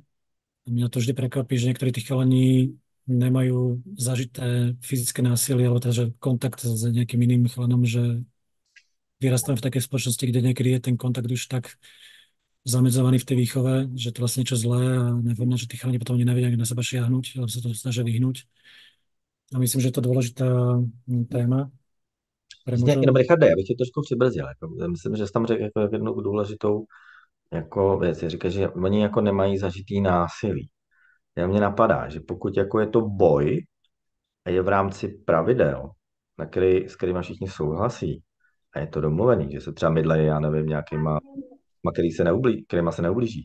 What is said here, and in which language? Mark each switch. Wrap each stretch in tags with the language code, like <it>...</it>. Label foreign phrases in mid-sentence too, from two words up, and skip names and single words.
<sk>A mňa to vždy prekvapí, že niektorí tí chalani nemajú zažité fyzické násilie, alebo teda, že kontakt s nejakým iným chalanom, že vyrastáme v takej spoločnosti, kde niekedy je ten kontakt už tak zamedzovaný v tej výchove, že to vlastne niečo zlé a nevhodné, že tí chalani potom nevedia na seba šiahnuť, alebo sa to snažia vyhnúť. A myslím, že je to dôležitá téma.</sk> <cs>Jenom Richarde, já bych tě trošku přibrzdil. Jako, myslím, že jsi tam řekl jako jednu důležitou jako věc. Říká, že oni jako nemají zažitý násilí. Já mě napadá, že pokud jako je to boj a je v rámci pravidel, s kterými všichni souhlasí, a je to domluvený, že se třeba mydlejí, já nevím, nějakýma, kterýma se neublíží.</cs>